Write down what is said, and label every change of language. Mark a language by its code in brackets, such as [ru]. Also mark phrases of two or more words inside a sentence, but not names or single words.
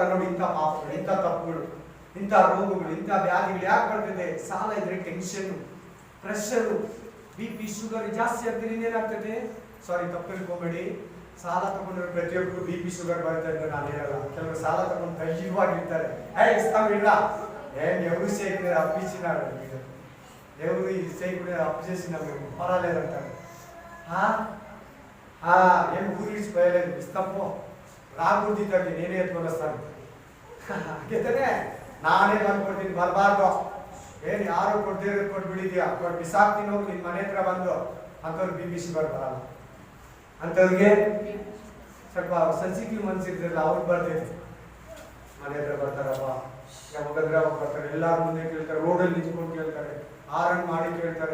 [kn] ನೋಡಿ, ಇಂಥ ಪಾಪಗಳು, ಇಂಥ ತಪ್ಪುಗಳು, ಇಂಥ ರೋಗಗಳು, ಇಂಥ ವ್ಯಾಧಿಗಳು ಯಾಕೆ ಬರ್ತಿದೆ? ಸಾಲ ಇದ್ರೆ ಟೆನ್ಷನ್, ಪ್ರೆಷರ್, BP, ಶುಗರ್ ಜಾಸ್ತಿ ಆಗ್ತದೆ. ಏನಾಗ್ತದೆ? ಸಾರಿ, ತಪ್ಪು ತಿಳ್ಕೊಬೇಡಿ. ಸಾಲ ತಗೊಂಡ್ರೆ ಪ್ರತಿಯೊಬ್ಬರು BP, ಶುಗರ್ ಬರುತ್ತೆ ಅಂತ ನಾನು ಹೇಳಲ್ಲ. ಕೆಲವರು ಸಾಲ ತಗೊಂಡು ಧೈರ್ಯವಾಗಿರ್ತಾರೆ. [te] ಇಸ್ತಾವಿಲ್ಲ ಏನ್ ఎవరు సేకునే అప్పించినాడు, ఎవరు ఈ సేకునే అప్పు చేసినాడు, పర్వాలేదంటారు. ఏం ఊరిడిచి పోయలేదు, ఇస్తాపో రాకూడదు, నేనే ఎత్తుకొని వస్తాను. [kn] ಹಾಗೆತಾನೆ ನಾನೇ ಬಂದ್ಕೊಡ್ತೀನಿ, ಬರಬಾರ್ದು. ಏನು ಯಾರು ಕೊಟ್ಬಿಟ್ಟಿದ್ಯಾ, ಬಿಸಾಕ್ತೀನಿ ಹೋಗಿ ನಿನ್ನ ಮನೆ ಹತ್ರ ಬಂದು. ಅಂಥವ್ರು BP, ಶುಗರ್ ಬರಲ್ಲ. ಅಂಥವ್ರಿಗೆ ಸ್ವಲ್ಪ ಸೆನ್ಸಿಟಿವ್ ಮನ್ಸಿರ್ತಿರಲ್ಲ, ಅವ್ರಿಗೆ ಬರ್ತೈತೆ. ಮನೆ ಹತ್ರ ಬರ್ತಾರಪ್ಪ, ಯಾವಾಗಂದ್ರೆ ಅವಾಗ ಬರ್ತಾರೆ, ಎಲ್ಲಾರ ಮುಂದೆ ಕೇಳ್ತಾರೆ, ರೋಡಲ್ಲಿ ನಿಂತ್ಕೊಂಡು ಕೇಳ್ತಾರೆ, ಆರನ್ ಮಾಡಿ ಕೇಳ್ತಾರೆ.